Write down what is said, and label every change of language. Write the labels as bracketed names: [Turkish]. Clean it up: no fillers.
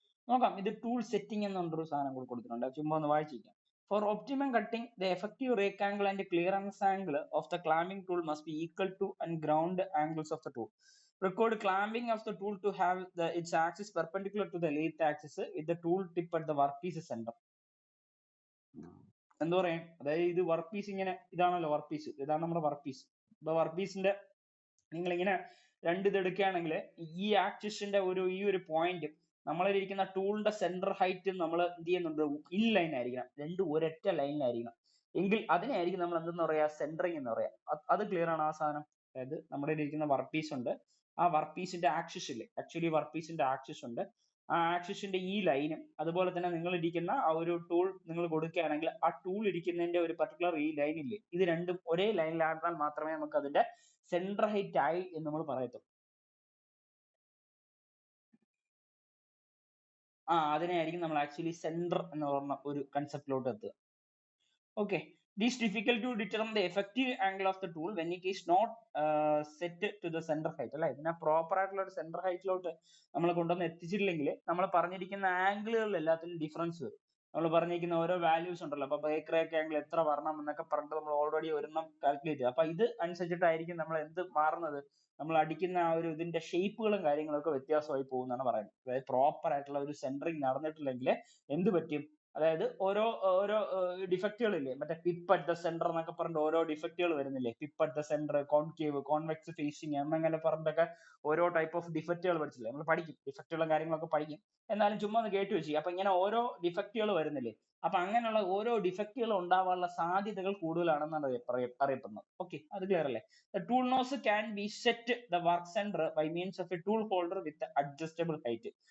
[Malayalam] നോക്കാം. ഇത് tool setting എന്നൊരു സാധനം കൂടി കൊടുത്തിട്ടുണ്ട്. ചുമ്മാ ഒന്ന് വായിച്ചിരിക്കാം. [English] For optimum cutting the effective rake angle and clearance angle of the clamping tool must be equal to and ground angles of the tool. Record clamping of the tool to have its axis perpendicular to the lathe axis with the tool tip at the workpiece center. [Malayalam] എന്താ പറയാ, അതായത് ഇത് work piece ഇങ്ങനെ, ഇതാണല്ലോ work piece, ഇതാണ് നമ്മുടെ work piece. ഇപ്പൊ work പീസിന്റെ നിങ്ങൾ ഇങ്ങനെ രണ്ട് ഇത് എടുക്കുകയാണെങ്കിൽ ഈ ആക്സിസിന്റെ ഈ ഒരു പോയിന്റ് നമ്മളിരിക്കുന്ന ടൂളിന്റെ സെന്റർ ഹൈറ്റ് നമ്മൾ എന്ത് ചെയ്യുന്നുണ്ട്, ഇൻ ലൈൻ ആയിരിക്കണം, രണ്ടും ഒരൊറ്റ ലൈനിലായിരിക്കണം. എങ്കിൽ അതിനെയായിരിക്കും നമ്മൾ എന്തെന്ന് പറയാ, സെന്ററിങ് എന്ന് പറയാം. അത് ക്ലിയർ ആണ് ആ സാധനം. അതായത് നമ്മുടെ ഇരിക്കുന്ന വർക്ക് പീസ് ഉണ്ട്, ആ വർക്ക് പീസിന്റെ ആക്സിസ് ഇല്ലേ, ആക്ച്വലി വർക്ക് പീസിന്റെ ആക്സിസ് ഉണ്ട്, ആ ആക്സിസിന്റെ ഈ ലൈനും അതുപോലെ തന്നെ നിങ്ങൾ ഇരിക്കുന്ന ആ ഒരു ടൂൾ നിങ്ങൾ കൊടുക്കുകയാണെങ്കിൽ ആ ടൂൾ ഇരിക്കുന്നതിന്റെ ഒരു പർട്ടിക്കുലർ ഈ ലൈൻ ഇല്ലേ, ഇത് രണ്ടും ഒരേ ലൈനിലായിരുന്നാൽ മാത്രമേ നമുക്ക് അതിന്റെ സെന്റർ ഹൈറ്റ് ആയി എന്ന് നമ്മൾ പറയത്തുള്ളൂ. അതിനെയായിരിക്കും നമ്മൾ ആക്ച്വലി സെന്റർ എന്ന് പറഞ്ഞ ഒരു കൺസെപ്റ്റിലോട്ട് എത്തുക. Okay, [English] It is difficult to determine the effective angle of the tool when it is not set to the center height. [Malayalam] അല്ലെ, ഇതിനെ പ്രോപ്പർ ആയിട്ടുള്ള ഒരു സെന്റർ ഹൈറ്റിലോട്ട് നമ്മൾ കൊണ്ടുവന്ന് എത്തിച്ചിട്ടില്ലെങ്കിൽ നമ്മൾ പറഞ്ഞിരിക്കുന്ന ആംഗിളുകളിൽ എല്ലാത്തിലും ഡിഫറൻസ് വരും. നമ്മൾ പറഞ്ഞിരിക്കുന്ന ഓരോ വാല്യൂസ് ഉണ്ടല്ലോ, അപ്പൊ ബേക്കറേക്ക് ആംഗിൾ എത്ര വരണം എന്നൊക്കെ പറഞ്ഞിട്ട് നമ്മൾ ഓൾറെഡി ഒരെണ്ണം കാൽക്കുലേറ്റ് ചെയ്യും. അപ്പൊ ഇത് അനുസരിച്ചിട്ടായിരിക്കും നമ്മൾ എന്ത് മാറുന്നത്, നമ്മൾ അടിക്കുന്ന ആ ഒരു ഇതിന്റെ ഷേപ്പുകളും കാര്യങ്ങളും ഒക്കെ വ്യത്യാസമായി പോകുന്നതാണ് പറയുന്നത്. അതായത് പ്രോപ്പർ ആയിട്ടുള്ള ഒരു സെന്ററിങ് നടന്നിട്ടില്ലെങ്കിൽ എന്ത് പറ്റും, അതായത് ഓരോ ഓരോ ഡിഫക്റ്റുകൾ ഇല്ലേ, മറ്റേ പിപ്പ് അറ്റ് ദ സെന്റർ എന്നൊക്കെ പറഞ്ഞിട്ട് ഓരോ ഡിഫക്റ്റുകൾ വരുന്നില്ലേ, pip at the centre, concave, convex phasing എന്നങ്ങനെ പറഞ്ഞിട്ടൊക്കെ ഓരോ ടൈപ്പ് ഓഫ് ഡിഫക്റ്റുകൾ പഠിച്ചില്ലേ, നമ്മൾ പഠിക്കും ഡിഫക്റ്റുകളും കാര്യങ്ങളൊക്കെ പഠിക്കും, എന്നാലും ചുമ്മാ ഒന്ന് കേട്ട് വെച്ചു. അപ്പൊ ഇങ്ങനെ ഓരോ ഡിഫക്റ്റുകൾ വരുന്നില്ലേ, അപ്പൊ അങ്ങനെയുള്ള ഓരോ ഡിഫക്റ്റുകൾ ഉണ്ടാവാനുള്ള സാധ്യതകൾ കൂടുതലാണെന്നാണ് അറിയപ്പെടുന്നത്. ഓക്കെ, അത് ക്ലിയർ അല്ലേ? [English] The tool nose can be set the work center by means of a tool holder with adjustable height.